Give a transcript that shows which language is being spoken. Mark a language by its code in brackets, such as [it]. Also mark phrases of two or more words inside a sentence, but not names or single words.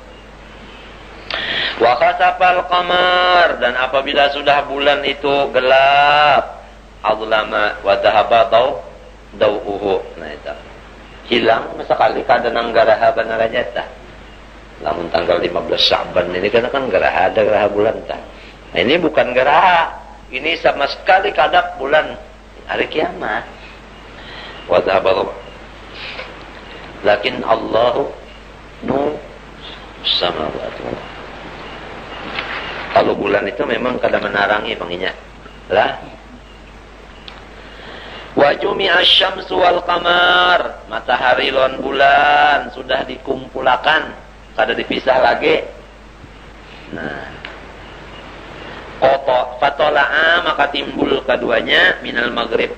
[ar] وخسف القمر, [bjn] dan apabila sudah bulan itu gelap, [ar] أظلم وذهب ضوءه. [bjn] Nah itu hilang sekali kada nang garaha benar aja tah. Lamun tanggal 15 Sya'ban ini kan garaha, ada garaha bulan tah. Nah ini bukan garaha, ini sama sekali kada bulan hari kiamat. [ar] وذهب لكن الله نور السماوات. [bjn] Kalau bulan itu memang kada menarangi panginya lah. [ar] وجمع الشمس والقمر, [bjn] matahari lawan bulan sudah dikumpulkan, kada dipisah lagi. Nah, fatola'a, maka timbul keduanya [ar] من المغرب.